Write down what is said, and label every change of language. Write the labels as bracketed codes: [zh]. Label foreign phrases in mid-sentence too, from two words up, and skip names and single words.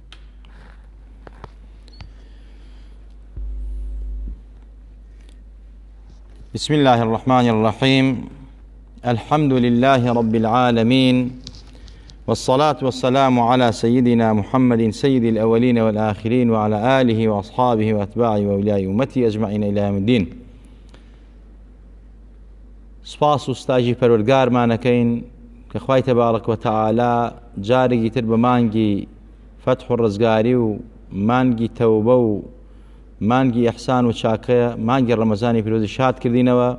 [ar] بسم الله الرحمن الرحيم. الحمد لله رب العالمين، والصلاة والسلام على سيدنا محمد سيد الأولين والآخرين، وعلى آله وأصحابه وأتباعه وأولياء أمته أجمعين إلى يوم الدين. [ckb] سپاس و ستاژی پەروەردگارمانەکەین کە خوای تەبارەک وتەعالا جارێکی تر بە مانگی فتح و ڕزگاری و مانگی تەوبە و مانگی ئەحسان و چاکە مانگی ڕەمەزانی پیرۆزی شاد کردینەوە.